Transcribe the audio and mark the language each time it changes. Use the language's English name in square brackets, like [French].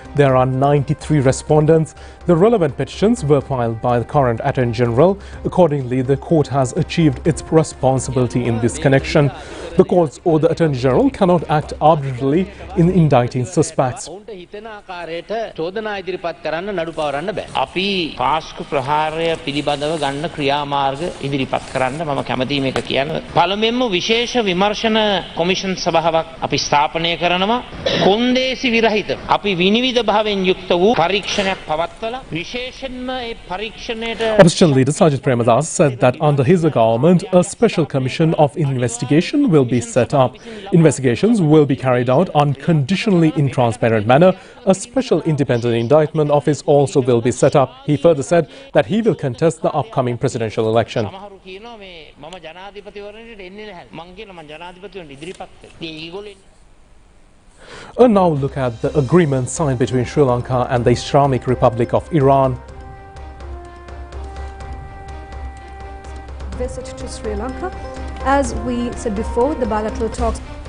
[English] There are 93 respondents. The relevant petitions were filed by the current Attorney General. Accordingly, the court has achieved its responsibility in this connection. The courts or the Attorney General cannot act arbitrarily in indicting suspects. [Sinhala] අපි පාස්කු ප්‍රහාරය පිළිබඳව ගන්න ක්‍රියාමාර්ග ඉදිරිපත් කරන්න මම කැමතියි මේක කියන පළමුවෙන්ම විශේෂ විමර්ශන කොමිෂන් සභාවක් අපි ස්ථාපනය කරනවා. කොන්දේසි විරහිත අපි විනිවිද භාවයෙන් යුක්ත වූ පරීක්ෂණයක් පවත්වලා විශේෂයෙන්ම මේ පරීක්ෂණයට [English] Opposition leader Sajid Premadas said that under his government, a special commission of investigation will be set up. Investigations will be carried out unconditionally in transparent manner. A special independent indictment office also will be set up. He further said that he will contest the upcoming presidential election. [Sinhala] සමහරු කියනවා මේ මම ජනාධිපතිවරණයට එන්නේ නැහැ. මං කියනවා මං ජනාධිපතිවරණයට ඉදිරිපත් වෙනවා. ඒගොල්ලෝ [English] And now look at the agreement signed between Sri Lanka and the Islamic Republic of Iran. Visit to Sri Lanka. As we said before, the bilateral talks.